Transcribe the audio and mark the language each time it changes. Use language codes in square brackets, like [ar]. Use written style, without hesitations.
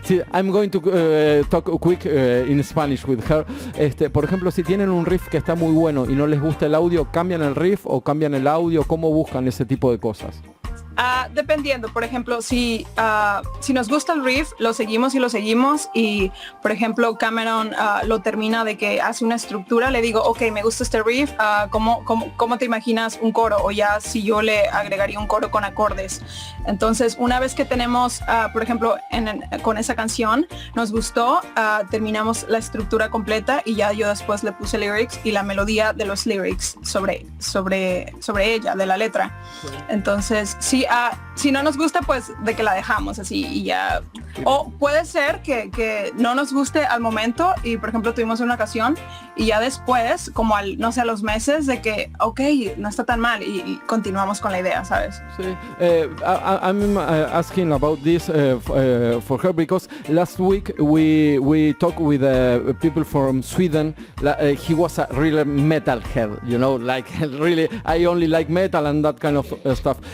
[en] I'm going to talk quick in Spanish with her. [es] Por ejemplo, si tienen un riff que está muy bueno y no les gusta el audio, ¿cambian el riff o cambian el audio? ¿Cómo buscan ese tipo de cosas? Dependiendo, por ejemplo, si nos gusta el riff, lo seguimos y, por ejemplo, Cameron lo termina de que hace una estructura, le digo, ok, me gusta este riff, ¿cómo te imaginas un coro? O ya si yo le agregaría un coro con acordes. Entonces, una vez que tenemos, por ejemplo, con esa canción, nos gustó, terminamos la estructura completa y ya yo después le puse lyrics y la melodía de los lyrics sobre ella, de la letra. Entonces, sí, si no nos gusta, pues de que la dejamos así y ya. O puede ser que no nos guste al momento y, por ejemplo, tuvimos una ocasión y ya después, como a los meses de que, ok, no está tan mal y continuamos con la idea, ¿sabes? Sí. [en] I'm asking about this for her because last week we talked with people from Sweden. He was a real metalhead, you know, like really, I only like metal and that kind of stuff.